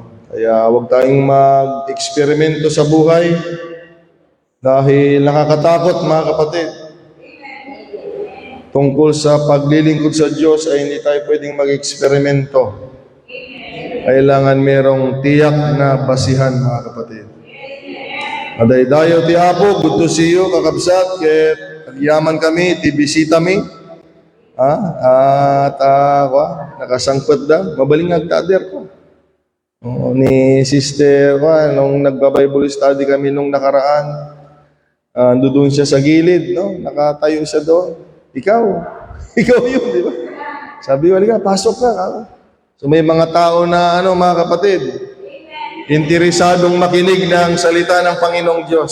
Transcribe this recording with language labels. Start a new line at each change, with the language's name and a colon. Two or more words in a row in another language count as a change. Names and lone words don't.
Filipino: Kaya huwag tayong mag-eksperimento sa buhay dahil nakakatakot, mga kapatid. Tungkol sa paglilingkod sa Diyos ay hindi tayo pwedeng mag-eksperimento. Kailangan merong tiyak na basihan, mga kapatid.
Iloko: Madaydayo ti Apo,
English: good to see you,
Iloko: kakabsat, ket agyaman kami, ti bisita mi. Nakasangkot da, mabaling agtader ko.
Filipino: Ni sister ko, nung nagba-
English: Bible study
Filipino: kami nung nakaraan, doon siya sa gilid, no? Nakatayo siya doon. Ikaw yun, di ba? Sabi ko, halika, pasok ka. So may mga tao na, mga kapatid, interesadong makinig ng salita ng Panginoong Diyos.